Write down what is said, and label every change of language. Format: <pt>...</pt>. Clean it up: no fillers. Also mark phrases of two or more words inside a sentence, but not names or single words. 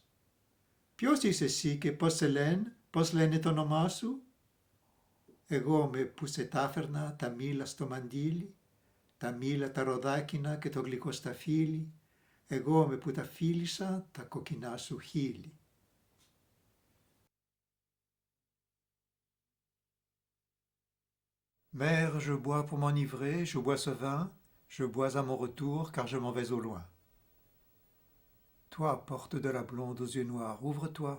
<el>Ποιος είσαι εσύ και πώς λένε το όνομά σου? Εγώ με που σε τάφερνα τα μήλα στο μαντίλι, τα μήλα τα ροδάκινα και το γλυκό σταφύλι, εγώ με που τα φίλησα τα κοκκινά σου χείλη.</el> <fr>Mère, je bois pour m'enivrer, je bois ce vin, je bois à mon retour car je m'en vais au loin. Toi, porte de la blonde aux yeux noirs, ouvre-toi.</fr>